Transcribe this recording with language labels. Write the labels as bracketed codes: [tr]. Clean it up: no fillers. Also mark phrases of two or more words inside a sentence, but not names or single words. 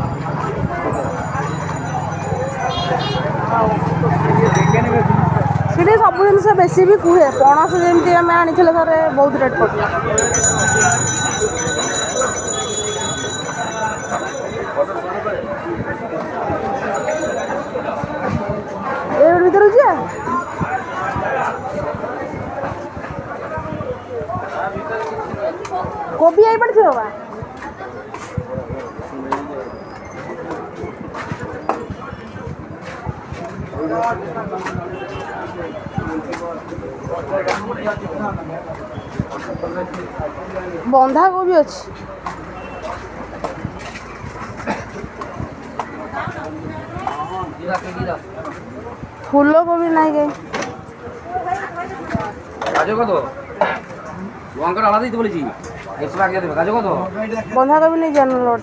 [or] सीढ़ी ଜିନିଷ ବେଶୀ ବି କୁହେ। ପଣସ ଯେମିତି ଆମେ ଆଣିଥିଲେ ଥରେ ବହୁତ ରେଟ୍ ପଡ଼ିଲା। ଏ ଭିତରୁ ଯିବା। କୋବି ଆଇ ପଡ଼ିଥିବ ବା। ବନ୍ଧାକୋବି ଅଛି। [bn] ফুলকোবি নাই গে। গাজর কত? লঙ্কার আলাদাই তো বলেছি 100 টাকা দিয়ে দেবে। গাজর কত? বন্ধাকোবি নেই জানো ওটা।